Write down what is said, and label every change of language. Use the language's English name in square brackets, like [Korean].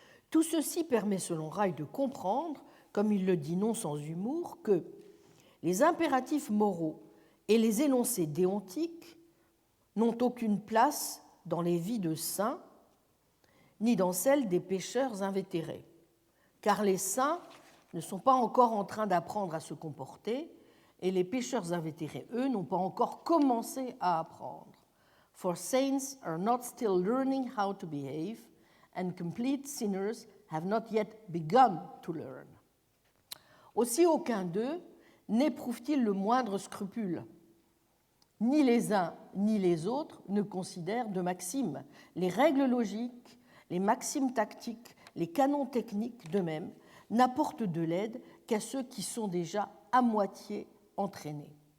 [French] Tout ceci permet, selon Ryle, de comprendre, comme il le dit non sans humour, que les impératifs moraux et les énoncés déontiques n'ont aucune place dans les vies de saints, ni dans celles des pécheurs invétérés, car les saints ne sont pas encore en train d'apprendre à se comporter, et les pécheurs invétérés, eux, n'ont pas encore commencé à apprendre. [English] For saints are not still learning how to behave, and complete sinners have not yet begun to learn. [French] Aussi, aucun d'eux n'éprouve-t-il le moindre scrupule. Ni les uns ni les autres ne considèrent de maximes. Les règles logiques, les maximes tactiques, les canons techniques d'eux-mêmes n'apportent de l'aide qu'à ceux qui sont déjà à moitié entraînés.